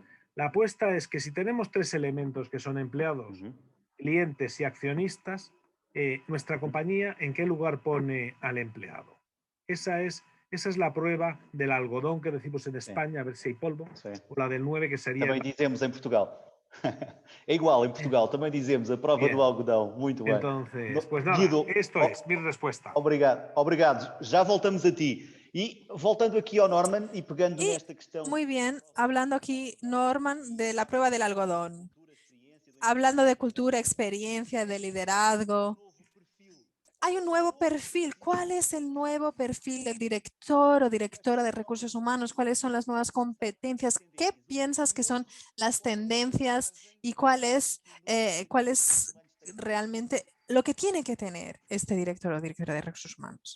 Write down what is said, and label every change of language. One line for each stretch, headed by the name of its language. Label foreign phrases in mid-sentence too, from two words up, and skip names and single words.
Spanish: La apuesta es que si tenemos tres elementos que son empleados, clientes y accionistas, nuestra compañía, ¿en qué lugar pone al empleado? Esa es la prueba del algodón que decimos en España, a ver si hay polvo, o la del 9 que sería...
Portuguese: Também dizemos em Portugal. É igual em Portugal, também dizemos a prova do algodão. Muito bem.
Spanish: Entonces, pues nada, Guido, esto es mi respuesta.
Portuguese: Obrigado. Já voltamos a ti. E voltando aqui ao Norman e pegando nesta questão...
Spanish: Muy bien, hablando aquí, Norman, de la prueba del algodón. Hablando de cultura, experiencia, de liderazgo. Hay un nuevo perfil. ¿Cuál es el nuevo perfil del director o directora de recursos humanos? ¿Cuáles son las nuevas competencias? ¿Qué piensas que son las tendencias y cuál es realmente lo que tiene que tener este director o directora de recursos humanos?